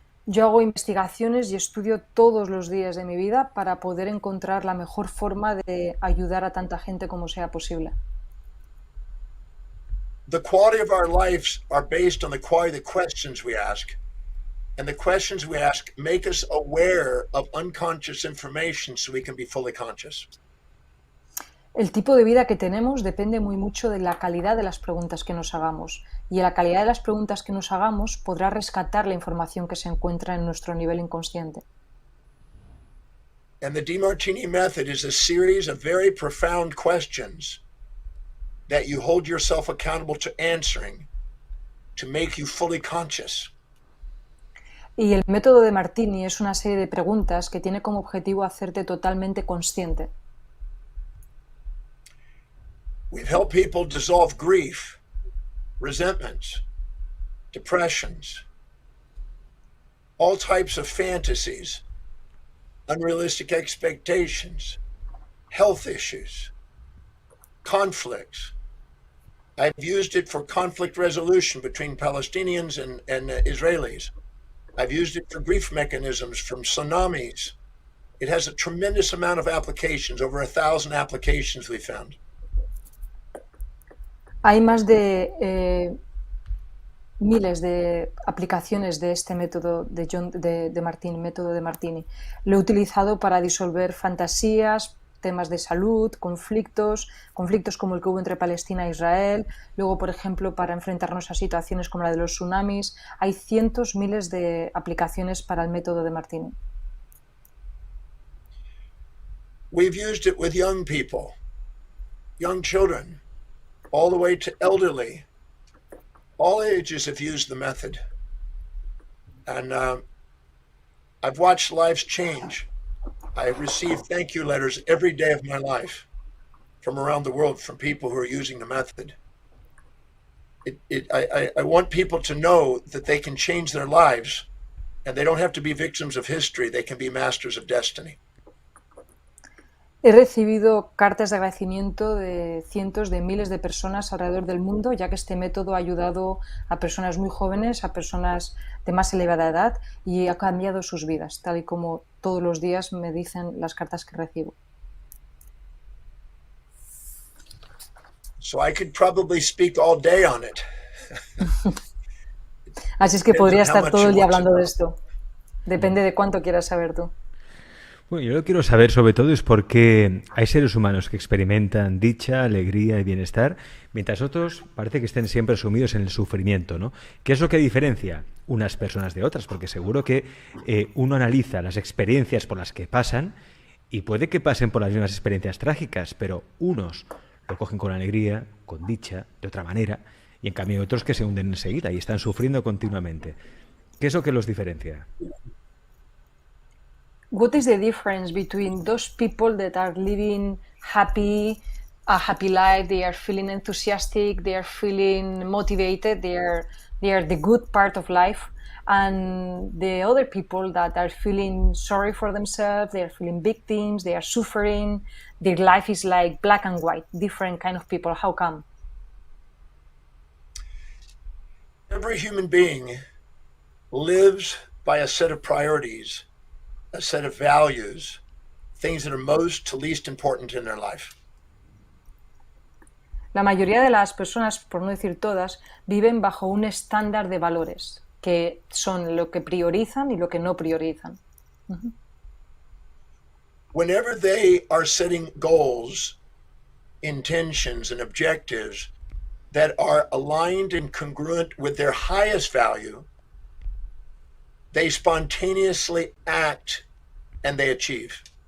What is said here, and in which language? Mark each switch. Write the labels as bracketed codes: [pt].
[es] yo hago investigaciones y estudio todos los días de mi vida para poder encontrar la mejor forma de ayudar a tanta gente como sea posible. [en] The quality of our lives are based on the quality of the questions we ask. And the questions we ask make us aware of unconscious information so we can be fully conscious. [es] El tipo de vida que tenemos depende muy mucho de la calidad de las preguntas que nos hagamos. Y la calidad de las preguntas que nos hagamos podrá rescatar la información que se encuentra en nuestro nivel inconsciente. [en] And the Demartini method is a series of very profound questions that you hold yourself accountable to answering to make you fully conscious. [es] Y el método de Martini es una serie de preguntas que tiene como objetivo hacerte totalmente consciente. [en] We've helped people dissolve grief, resentments, depressions, all types of fantasies, unrealistic expectations, health issues, conflicts. I've used it for conflict resolution between Palestinians and Israelis. I've used it for grief mechanisms from tsunamis. It has a tremendous amount of applications, over 1,000 applications we found. [es] Hay más de miles de aplicaciones de este método de Martini, método de Martini. Lo he utilizado para disolver fantasías, temas de salud, conflictos como el que hubo entre Palestina e Israel, luego, por ejemplo, para enfrentarnos a situaciones como la de los tsunamis. Hay cientos, miles de aplicaciones para el método de Martini. [en] We've used it with young people, young children, all the way to elderly. All ages have used the method. And I've watched lives change. I receive thank you letters every day of my life from around the world from people who are using the method. I want people to know that they can change their lives and they don't have to be victims of history. They can be masters of destiny. [es] He recibido cartas de agradecimiento de cientos de miles de personas alrededor del mundo, ya que este método ha ayudado a personas muy jóvenes, a personas de más elevada edad y ha cambiado sus vidas, tal y como todos los días me dicen las cartas que recibo. [en] So I could probably speak all day on it. [es] Así es que podría estar todo el día hablando de esto. Depende de cuánto quieras saber tú. Bueno, yo lo que quiero saber sobre todo es por qué hay seres humanos que experimentan dicha, alegría y bienestar, mientras otros parece que estén siempre sumidos en el sufrimiento, ¿no? ¿Qué es lo que diferencia unas personas de otras? Porque seguro que uno analiza las experiencias por las que pasan y puede que pasen por las mismas experiencias trágicas, pero unos lo cogen con alegría, con dicha, de otra manera, y en cambio otros que se hunden enseguida y están sufriendo continuamente. ¿Qué es lo que los diferencia? [en] What is the difference between those people that are living a happy life, they are feeling enthusiastic, they are feeling motivated, they are the good part of life, and the other people that are feeling sorry for themselves, they are feeling victims, they are suffering, their life is like black and white, different kind of people? How come? Every human being lives by a set of priorities, a set of values, things that are most to least important in their life. [es] La mayoría de las personas, por no decir todas, viven bajo un estándar de valores, que son lo que priorizan y lo que no priorizan. [en] Whenever they are setting goals intentions and objectives that are aligned and congruent with their highest value, they spontaneously act and they achieve.